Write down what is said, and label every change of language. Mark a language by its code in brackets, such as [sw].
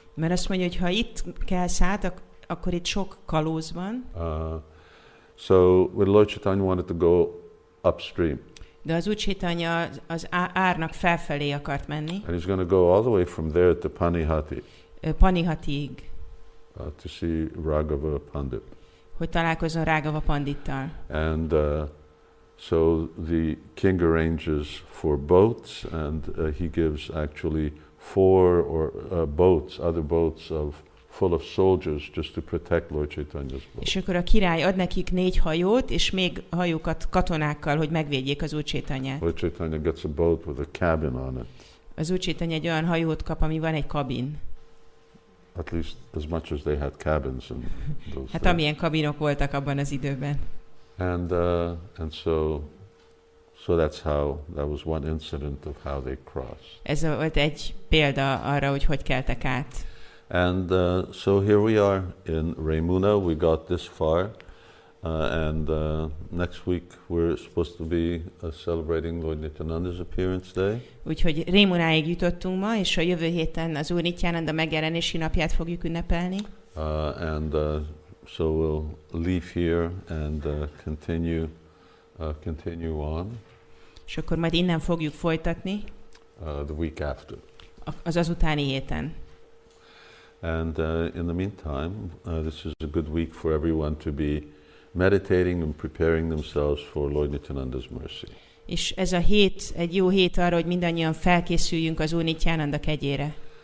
[hu] Mert azt mondja, hogy ha itt kelsz át, akkor itt sok kalóz van. [en] So Lord Chaitanya wanted to go upstream. [hu] De az Úr Chaitanya az árnak felfelé akart menni. [en] And he's going to go all the way from there to Panihati. [hu] Panihatiig. [en] To see Raghava Pandit. [hu] Hogy találkozzon Raghava Pandittal. [en] And so the king arranges for boats, and he gives actually 4 or boats, other boats full of soldiers just to protect Lord Chaitanya's boat. [hu] És akkor a király ad nekik 4 hajót, és még hajókat katonákkal, hogy megvédjék az Úr Chaitanyát. [en] Lord Chaitanya gets a boat with a cabin on it. [hu] Az Úr Chaitanya egy olyan hajót kap, ami van egy kabin. [en] At least as much as they had cabins in those [hu] Hát [en] days. [hu] amilyen kabinok voltak abban az időben. [en] And so that's how, that was one incident of how they crossed. [hu] Ez volt egy példa arra, hogy hogy keltek át. [en] And so here we are in Remuṇā. We got this far, and next week we're supposed to be celebrating Lord Nityananda's appearance day. [hu] Úgyhogy Remuṇáig jutottunk ma, és a jövő héten az Úr Nityananda megjelenési napját fogjuk ünnepelni. [en] And so we'll leave here and continue on. [hu] És akkor majd innen fogjuk folytatni [en] The week after. [hu] az azutáni héten. [en] And in the meantime, this is a good week for everyone to be meditating and preparing themselves for Lord Nityananda's mercy. [hu] És ez a hét egy jó hét arra, hogy mindannyian felkészüljünk az Úr Nityananda kegyére.